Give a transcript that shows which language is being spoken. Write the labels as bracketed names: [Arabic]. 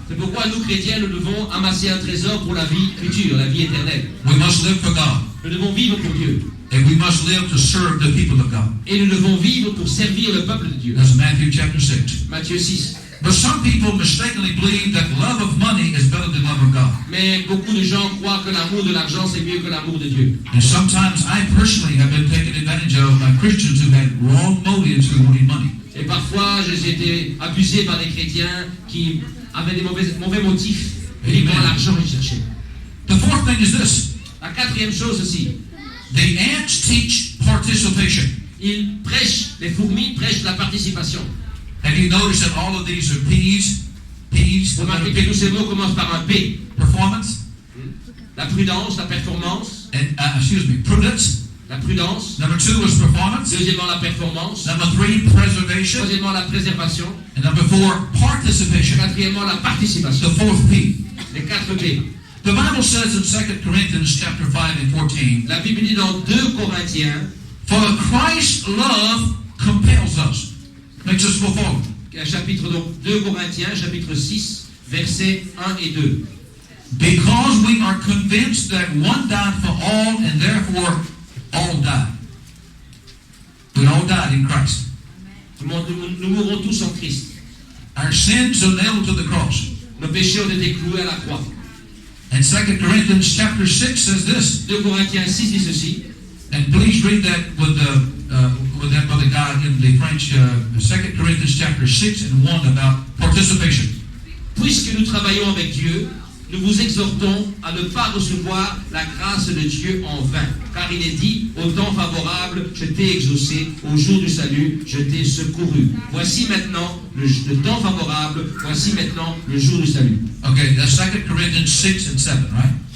[French] C'est pourquoi nous, chrétiens, nous devons amasser un trésor pour la vie future, la vie éternelle. [English] We must live for God. [French] Nous devons vivre pour Dieu. [English] And we must live to serve the people of God. [French] Et nous devons vivre pour servir le peuple de Dieu. [English] That's Matthew chapter 6. [French] Matthieu 6. [English] But some people mistakenly believe that love of money is better than love of God. [French] Mais beaucoup de gens croient que l'amour de l'argent, c'est mieux que l'amour de Dieu. [English] And sometimes I personally have been taken advantage of by Christians who had wrong motives who wanted money. [French] Et parfois, j'ai été abusé par des chrétiens qui avaient des mauvais motifs. Uniquement l'argent, ils cherchaient. [English] The fourth thing is this. [French] La quatrième chose aussi, [English] The ants teach participation. [French] ils prêchent, les fourmis prêchent la participation. [English] Have you noticed that all of these are P's? P's, [French] Remarquez que tous ces mots commencent par un P. [English] performance, [French] La prudence, la performance, [English] and prudence. [French] la prudence. [English] Number 2 was performance. [French] Deuxièmement, la performance. [English] Number 3, preservation. [French] Troisièmement, la préservation. [English] And number 4, participation. [French] Quatrièmement, la participation. [English] The fourth P. [French] Les 4 P. [English] The Bible says in 2 Corinthians chapter 5 and 14, [French] La Bible dit dans 2 Corinthiens, [English] for Christ's love compels us. Makes us go forward. [French] chapitre donc 2 Corinthiens, chapitre 6, versets 1 et 2. [English] Because we are convinced that one died for all, and therefore all died. We all died in Christ. [French] Nous mourrons tous en Christ. [English] Our sins are nailed to the cross. [French] Nos péchés ont été cloués à la croix. [English] And 2 Corinthians chapter 6 says this. [French] 2 Corinthiens 6 dit ceci. [English] And please read that with that brother guy in the French, 2 Corinthians chapter 6 and 1 about participation. [French] Puisque nous travaillons avec Dieu, nous vous exhortons à ne pas recevoir la grâce de Dieu en vain. Car il est dit, au temps favorable, je t'ai exaucé, au jour du salut, je t'ai secouru. Voici maintenant le temps favorable, voici maintenant le jour du salut. [English] Okay, that's 2 Corinthians 6 and 7, right?